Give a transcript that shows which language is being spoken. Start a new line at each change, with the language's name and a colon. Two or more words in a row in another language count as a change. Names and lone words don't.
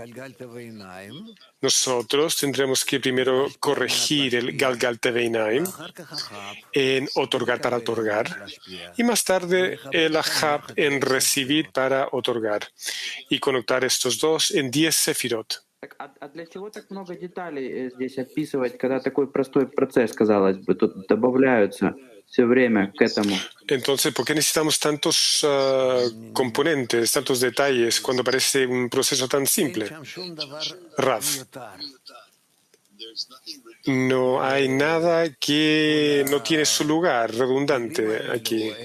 Spanish: Nosotros tendremos que primero corregir el Galgalta Beinayim en otorgar para otorgar y más tarde el Ahab en recibir para otorgar y conectar estos dos en 10 sefirot.
Russian: А для чего так много деталей здесь описывать, когда такой простой процесс, казалось бы, тут добавляются все время к этому?
Spanish: Entonces, ¿por qué necesitamos tantos componentes, tantos detalles cuando parece un proceso tan simple? Rav, no hay nada que no tiene su lugar redundante aquí.